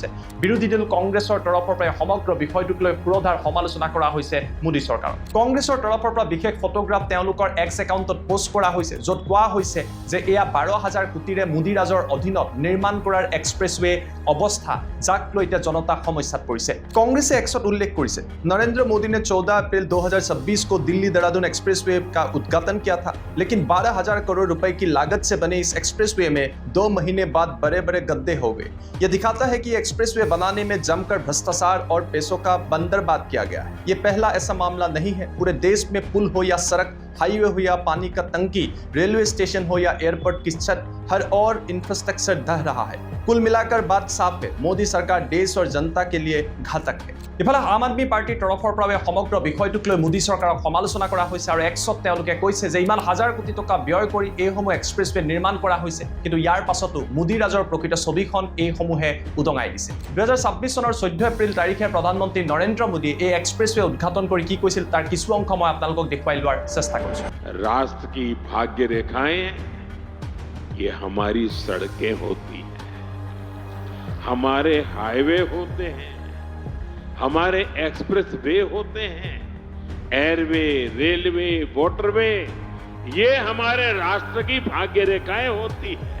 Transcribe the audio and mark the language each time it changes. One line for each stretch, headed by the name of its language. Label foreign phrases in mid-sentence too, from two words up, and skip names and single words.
Assamese: বিৰোধী দল কংগ্ৰেছৰ তৰফৰ পৰা সমগ্ৰ বিষয়টোক লৈ পুৰধাৰ সমালোচনা কৰা হৈছে মোদী চৰকাৰক। কংগ্ৰেছৰ তৰফৰ পৰা বিশেষ ফটোগ্ৰাফ তেওঁলোকৰ এক্স একাউণ্টত পোষ্ট কৰা হৈছে, য'ত কোৱা হৈছে যে এয়া 12,000 কোটিৰে মোদী ৰাজৰ অধীনত নিৰ্মাণ কৰাৰ এক্সপ্ৰেছৱে অৱস্থা, যাক লৈ এতিয়া জনতা সমস্যাত পৰিছে।
Hindi: कांग्रेस ने
Assamese: এক্সত উল্লেখ কৰিছে
Hindi: नरेंद्र मोदी ने 14 अप्रैल 2026 को दिल्ली देहरादून एक्सप्रेसवे का उद्घाटन किया था, लेकिन 12,000 करोड़ रुपए की लागत से बने इस एक्सप्रेसवे में 2 महीने बाद बड़े बड़े गड्ढे हो गए। यह दिखाता है कि एक्सप्रेसवे बनाने में जमकर भ्रष्टाचार और पैसों का बंदरबाद किया गया है। ये पहला ऐसा मामला नहीं है। पूरे देश में पुल हो या सड़क, हाईवे हो या पानी का टंकी, रेलवे स्टेशन हो या एयरपोर्ट की छत, हर और इंफ्रास्ट्रक्चर ढह रहा है। कुल मिलाकर बात साफ है, मोदी सरकार देश और जनता के लिए घातक है।
Assamese: ইফালে আম আদমি পাৰ্টিৰ তৰফৰ পৰা সমগ্ৰ বিষয়টোক লৈ মোদী চৰকাৰক সমালোচনা কৰা হৈছে আৰু এক্সত তেওঁলোকে কৈছে যে ইমান হাজাৰ কোটি টকা ব্যয় কৰি এইসমূহ এক্সপ্ৰেছৱে নিৰ্মাণ কৰা হৈছে, কিন্তু ইয়াৰ পাছতো মোদী ৰাজৰ প্ৰকৃত ছবিখন এইসমূহে উদঙাই দিছে। 2026 চনৰ 14 এপ্ৰিল তাৰিখে প্ৰধানমন্ত্ৰী নৰেন্দ্ৰ মোদীয়ে এই এক্সপ্ৰেছৱে উদ্ঘাটন কৰি কি কৈছিল তাৰ কিছু অংশ মই আপোনালোকক দেখুৱাই লোৱাৰ চেষ্টা কৰিছোঁ।
Hindi: राष्ट्र की भाग्य रेखाएं ये हमारी सड़कें होती हैं, हमारे हाईवे होते हैं, हमारे एक्सप्रेस वे होते हैं, एयरवे, रेलवे, वाटरवे, ये हमारे राष्ट्र की भाग्य रेखाएं होती हैं।